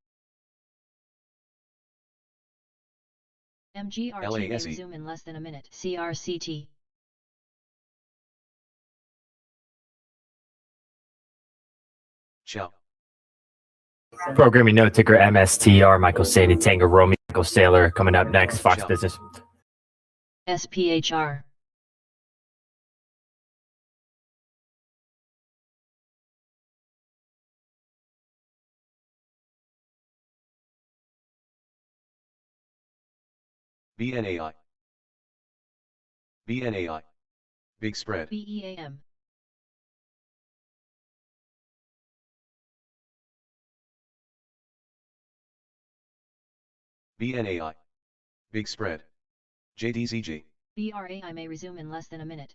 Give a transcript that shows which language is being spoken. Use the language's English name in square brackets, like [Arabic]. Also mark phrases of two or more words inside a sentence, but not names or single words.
[English] MGRT may LASE. resume in less than a minute. CRCT. Ciao. Programming note ticker MSTR. Michael Sadie Tango Romeo. Michael Saylor coming up next. Fox Ciao. Business. SPHR. BNAI. BNAI. Big spread. BEAM. BNAI. Big spread. JDZG. BRAI may resume in less than a minute.